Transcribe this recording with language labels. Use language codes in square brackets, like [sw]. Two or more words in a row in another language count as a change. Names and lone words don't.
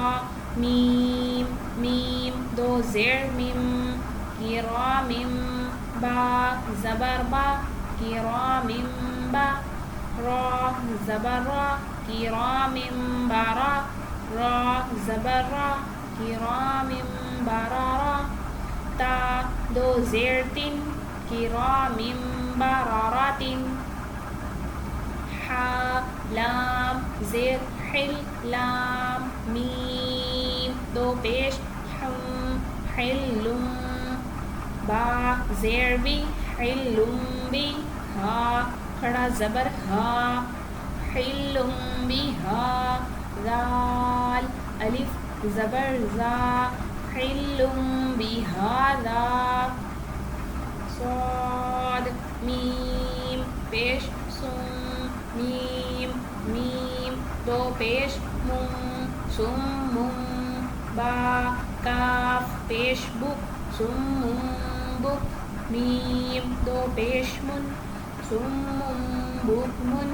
[ur] میم میم دو زیر میم کرام با زبر با کرام با را زبر را کرام برا را زبر را کرام برارا تا دو زیر تن کرام برارات حا لام زیر حل لام میم دو پیش حم حلم با زیر بی حلم بی ہا کھڑا زبر ہا حلم بی ہا ذال الف زبر زا حلم بی ہاذا صاد میم پیش سم میم میم دو پیش مم سم با کاف پیش بک سم بک میم دو پیش من سم بک من.